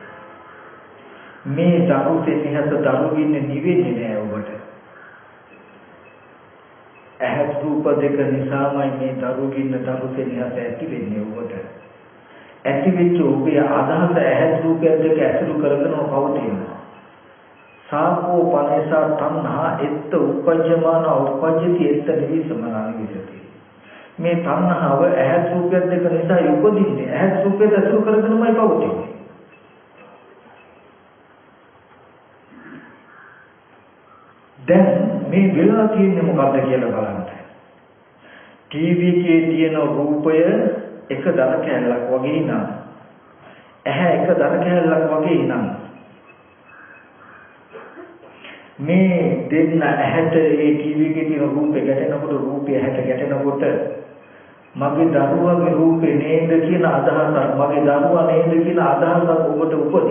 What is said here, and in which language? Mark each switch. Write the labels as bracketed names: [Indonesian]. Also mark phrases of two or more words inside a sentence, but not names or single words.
[Sinhala] මේ දරු සෙනෙහස දරුවින් නිවෙන්නේ නෑ ඔබට. ඇහැ රූප දෙක නිසාමයි මේ දරුගින්න දරු සෙනෙහස ඇති වෙන්නේ ඔබට. ඇති වෙච්ච ඔබේ අදහස ඇහැ රූපය දෙක ඇසුරු කරගෙන පවතිනවා. [Pali] සාකෝ පනේසා තණ්හා එත්ත උපජ්ජමාන උපජ්ජති එත්ත නිවිසමනානි විසති. [Sinhala] මේ තණ්හාව ඇහැ රූපය දෙක නිසා උපදින්නේ. ඇහැ රූපය ඇසුරු කරගෙනමයි පවතින්නේ. දැන් මේ වෙලා තියෙන්නේ මොකද්ද කියලා බලන්න. ටීවී එකේ තියෙන රූපය එක දර කැලලක් වගේ නම් ඇහැ එක දර කැලලක් වගේ නම් මේ දෙන්න ඇහැට ඒ ටීවී එකේ තියෙන රූපේ ගැටෙනකොට රූපය ඇහැට ගැටෙනකොට මගේ දරුවාගේ රූපේ නේද කියන අදහසක් මගේ දරුවා නේද කියන අදහසක් ඔබට උපදී.